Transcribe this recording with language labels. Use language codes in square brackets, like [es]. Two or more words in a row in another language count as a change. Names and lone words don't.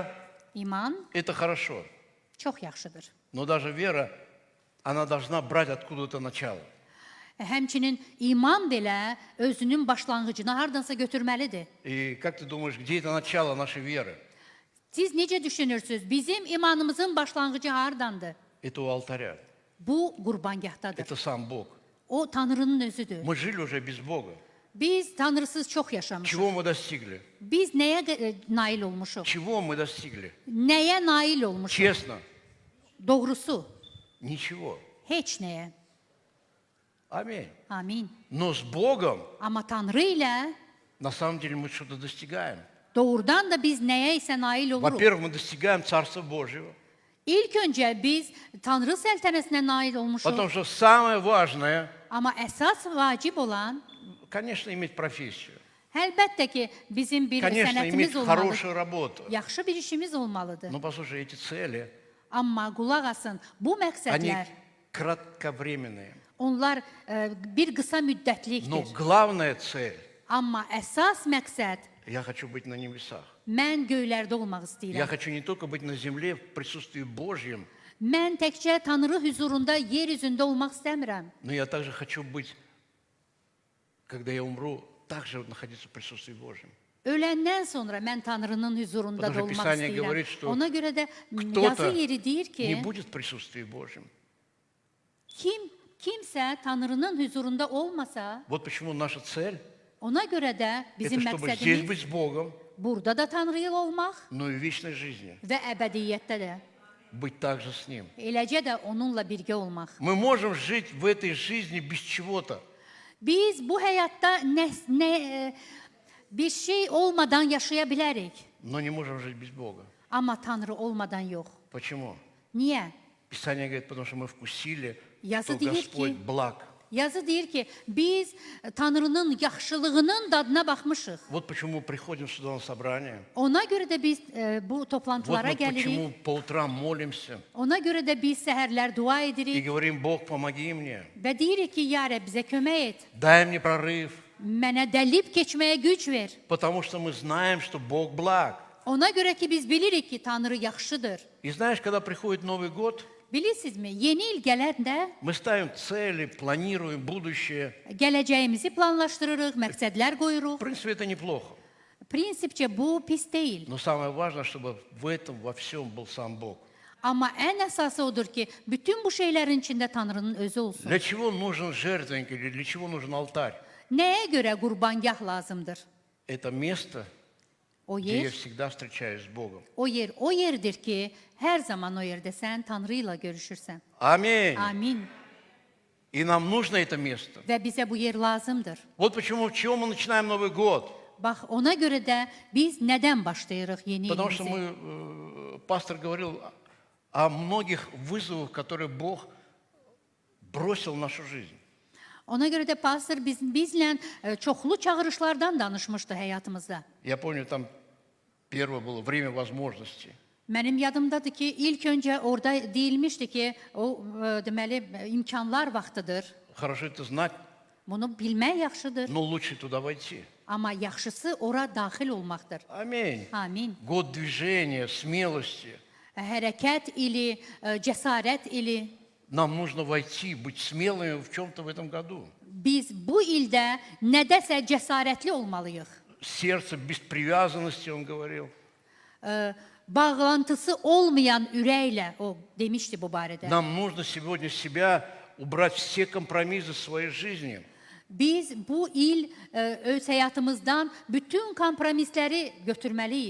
[az] İman [ru] – это хорошо, [az] çox yaxşıdır. [ru] но даже вера, она должна брать откуда-то начало. [az] Həmçinin iman belə özünün başlanğıcını hardansa götürməlidir. [ru] И как ты думаешь, где это начало нашей веры? [az] Siz necə düşünürsünüz? Bizim imanımızın başlanğıcı hardandır? [ru] Это у алтаря. [az] Bu qurbangahdadır. [ru] Это sам Бог. [az] O Tanrının özüdür. [ru] Мы жили уже без Бога. [az] Biz Tanrısız çox yaşamışıq. [ru] Чего мы достигли? [az] Biz nəyə nail olmuşuq? [ru] Чего мы достигли? [az] Nəyə nail olmuşuq? [ru] Честно, [az] Doğrusu, [ru] ничего. [az] heç nəyə. [ru] Аминь. [az] Amin. [ru] Но с Богом [az] Amma Tanrı ilə [ru] на самом деле мы что-то достигаем. [az] doğrudan da biz nəyə isə nail oluruq. [ru] Во-первых, мы достигаем Царства Божьего. [az] İlk öncə biz Tanrı səltənəsinə nail olmuşuq. [ru] Потому что самое важное, [az] Amma əsas vacib olan, [ru] конечно, iметь профессию. [az] əlbəttə ki, bizim bir [ru] Конечно, иметь [az] sənətimiz olmalıdır. [ru] хорошую работу. [az] Yaxşı bir işimiz olmalıdır. [ru] Но послушай, эти цели, [az] Amma qulaq asın, bu [ru] они [az] məqsədlər, [ru] кратковременные. [az] onlar bir qısa [ru] Но [az] müddətlikdir. [ru] главная цель, [az] Amma əsas məqsəd, [ru] я хочу быть на небесах. [az] mən göylərdə olmaq [ru] Я [az] istəyirəm. [ru] хочу не только быть на земле в присутствии Божьем, [az] Mən təkcə Tanrı huzurunda, yer üzündə olmaq istəmirəm. [ru] но я также хочу быть, когда я умру, также находиться в присутствии Божьем. [az] Öləndən sonra mən Tanrının huzurunda da [ru] Потому что [az] olmaq [ru] Писание [az] istəyirəm. [ru] говорит, что [az] Ona görə də [ru] Кто-то [az] yazı yeri deyir [ru] не [az] ki, [ru] будет в присутствии Божьем. [az] kimsə Tanrının huzurunda olmasa, [ru] Вот почему наша цель [az] ona görə də – [ru] это [az] bizim [ru] чтобы здесь [az] məqsədimiz [ru] быть с Богом, [az] burada da Tanrı ilə olmaq [ru] но и в вечной жизни [az] və əbədiyyətdə də, [ru] быть также с Ним. [az] eləcə də onunla birgə olmaq. [ru] Мы можем жить в этой жизни без чего-то, [az] Biz bu həyatda bir şey olmadan yaşaya bilərik, [ru] но не можем жить без Бога. [az] amma Tanrı olmadan yox. [ru] Почему? [az] Niyə? [ru] Писание говорит, потому что мы вкусили, [az] Yazı [ru] что [az] deyir [ru] Господь [az] ki, [ru] благ. [az] yazı deyir ki, biz Tanrının yaxşılığının dadına baxmışıq. [ru] Вот почему мы приходим сюда на собрание. [az] Ona görə də biz bu [ru] Вот [az] toplantılara [ru] мы почему [az] gəlirik. [ru] по утрам молимся [az] Ona görə də biz səhərlər dua [ru] и [az] edirik [ru] говорим, Бог, помоги мне, [az] və deyirik ki, ya Rəbb bizə kömək et. [ru] дай мне прорыв, [az] Mənə dəlib keçməyə güc ver. [ru] потому что мы знаем, что Бог благ. [az] Ona görə ki, biz bilirik ki, Tanrı yaxşıdır. [ru] И знаешь, когда приходит Новый год, [az] Bilirsinizmi, yeni il gələndə [ru] мы ставим цели, планируем будущее. [az] gələcəyimizi planlaşdırırıq, məqsədlər qoyuruq. [ru] В принципе, это неплохо. [az] Prinsipcə bu pis deyil. [ru] Но самое важное, чтобы в этом, во всем был сам Бог. [az] Amma ən əsası odur ki, bütün bu şeylərin içində Tanrının özü olsun. [ru] Для чего нужен жертвенник или для чего нужен алтарь? [az] Nəyə görə qurbangah lazımdır? [ru] Это место, [az] O [ru] где я [az] yer, [ru] всегда встречаюсь с Богом. [az] o yerdir ki, hər zaman o yerdə sən Tanrı ilə görüşürsən. [ru] Аминь. [az] Amin. [ru] И нам нужно это место. [az] Və bizə bu yer lazımdır. [ru] Вот почему, в чем мы начинаем Новый год. [az] Bax, ona görə də biz nədən başlayırıq yeni [ru] Потому что [az] ilimizi? [ru] пастор говорил о многих вызовах, которые Бог бросил в нашу жизнь. [az] Ona görə də pastor bizlə çoxlu çağırışlardan danışmışdı həyatımızda. [ru] Я помню, там первое было время возможностей. [az] Mənim yadımdadır ki, ilk öncə orada deyilmişdi ki, o deməli imkanlar vaxtıdır. [ru] Хорошо это знать, [az] Bunu bilmək yaxşıdır, [ru] но лучше туда войти. [az] amma yaxşısı ora daxil olmaqdır. [ru] Аминь. [az] Amin. [ru] Год движения, смелости. [az] Hərəkət ili, cəsarət ili. [ru] Нам нужно войти, быть смелыми в чем-то в этом году. [az] Biz bu ildə nədəsə cəsarətli olmalıyıq. [ru] Сердце без привязанности, он говорил. [az] bağlantısı olmayan ürəklə o demişdi bu barədə. [ru] Нам нужно сегодня себя убрать все компромиссы своей жизни. [az] Biz bu il öz həyatımızdan bütün kompromisləri götürməliyik